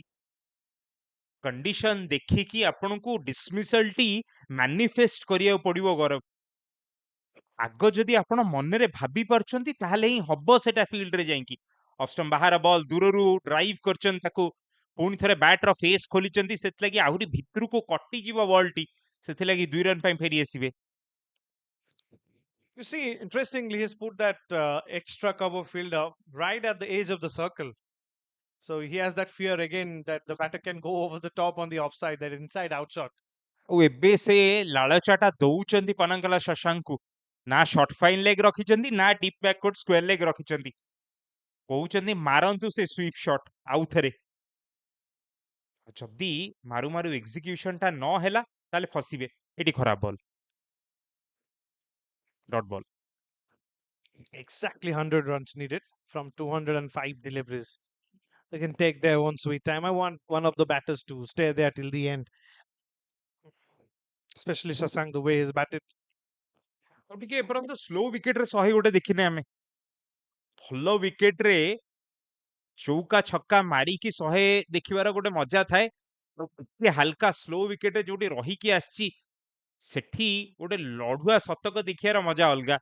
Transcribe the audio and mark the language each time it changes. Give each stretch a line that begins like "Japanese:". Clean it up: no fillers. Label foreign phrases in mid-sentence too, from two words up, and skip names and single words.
Odia: କଣ୍ଡିସନ ଦେଖିକି ଆପଣଙ୍କୁ ଡିସମିସଲ ଟି ମ୍ୟାନିଫେଷ୍ଟ କରିବାକୁ ପଡିବ ଗୌରବ। ଆଗ ଯଦି ଆପଣ ମନରେ ଭାବି ପାରୁଛନ୍ତି ତାହେଲେ ହିଁ ହବ ସେଟା ଫିଲ୍ଡରେ ଯାଇକି। ଅଷ୍ଟମ ବାହାର ବଲ୍ ଦୂରରୁ ଡ୍ରାଇଭ୍ କରିଛନ୍ତି ତାକୁ, ପୁଣି ଥରେ ବ୍ୟାଟର ଫେସ୍ ଖୋଲିଛନ୍ତି, ସେଥିଲାଗି ଆହୁରି ଭିତରକୁ କଟିଯିବ ବଲଟି, ସେଥିଲାଗି 2 ରନ୍ ପାଇଁ ଫେରି ଆସିବେ।
English: You see, interestingly, he's put that extra cover fielder right at the edge of the circle. So he has that fear again that the batter can go over the top on the offside, that inside out shot.
Odia: ଆଉ ଏବେ ସେ ଲାଳଚାଟା ଦଉଛନ୍ତି ପନଙ୍ଗଲା ଶଶାଙ୍କୁ, ନା
English: short fine leg
Odia: ରଖିଛନ୍ତି ନା
English: deep backward square leg
Odia: ରଖିଛନ୍ତି। କହୁଛନ୍ତି ମାରନ୍ତୁ ସେ
English: sweep shot
Odia: ଆଉ ଥରେ। ଯଦି ମାରୁ ମାରୁ ଏକ୍ସିକ୍ୟୁସନ ଟା ନ ହେଲା ତାହେଲେ ଫସିବେ। ଏଠି ଖରାପ ବଲ୍,
English: dot ball. Exactly 100 runs needed from 205 deliveries. They can take their own sweet time. I want one of the batters to stay there till the end. Especially Shashank, the way he's batted.
Odia: ଆଉ ଟିକେ ଏପର୍ଯ୍ୟନ୍ତ
English: slow wicket-re
Odia: 101 ଦେଖିନେ ଆମେ। ଭଲ ୱିକେଟରେ ଚୌକା ଛକା ମାରିକି 100 ଦେଖିବାର ଗୋଟେ ମଜା ଥାଏ। ଟିକେ ହାଲକା
English: slow wicket-re
Odia: ଯୋଉଠି ରହିକି ଆସିଛି ସେଠି ଗୋଟେ ଲଢୁଆ ଶତକ ଦେଖିବାର ମଜା ଅଲଗା।